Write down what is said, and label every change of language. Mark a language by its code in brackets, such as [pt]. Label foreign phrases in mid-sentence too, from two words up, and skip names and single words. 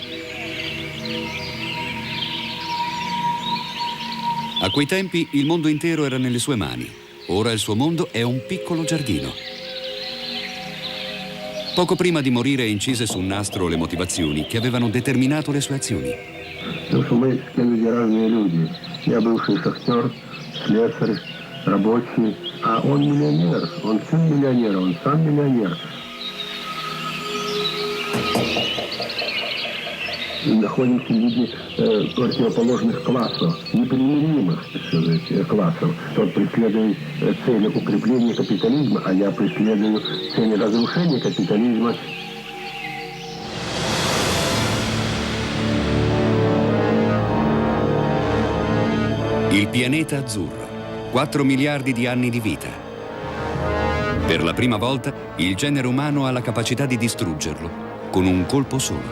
[it] A quei tempi il mondo intero era nelle sue mani. Ora il suo mondo è un piccolo giardino. Poco prima di morire incise su un nastro le motivazioni che avevano determinato le sue azioni. [ru] Потому что мы с кем разные люди. Я бывший шахтер, слесарь, рабочий, а он миллионер, он сын миллионера, он сам миллионер. И находимся люди противоположных классов, непримиримых, так сказать, классов. Тот преследует цели укрепления капитализма, а я преследую цели разрушения капитализма. [it] Il pianeta azzurro, 4 miliardi di anni di vita. Per la prima volta il genere umano ha la capacità di distruggerlo con un colpo solo.